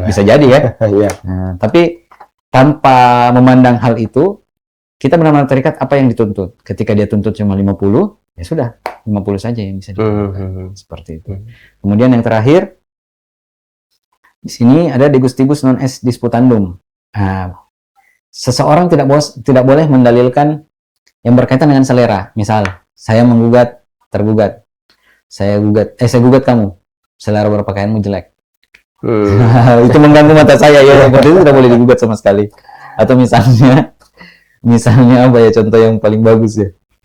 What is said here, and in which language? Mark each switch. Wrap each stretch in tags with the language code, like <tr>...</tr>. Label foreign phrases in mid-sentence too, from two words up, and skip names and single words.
<id>Bisa jadi ya. Nah, tapi tanpa memandang hal itu, kita benar-benar terikat apa yang dituntut. Ketika dia tuntut cuma 50, ya sudah, 50 saja yang bisa dituntut. Seperti itu. Kemudian yang terakhir, di sini ada</id> <la>de gustibus non est disputandum.</la> <id>Nah, seseorang tidak boleh mendalilkan yang berkaitan dengan selera. Misal, saya menggugat tergugat. Saya gugat kamu. Selera berpakaianmu jelek. Itu mengganggu mata saya ya. Berarti itu tidak boleh digugat sama sekali. Atau misalnya apa ya, contoh yang paling bagus ya.</id>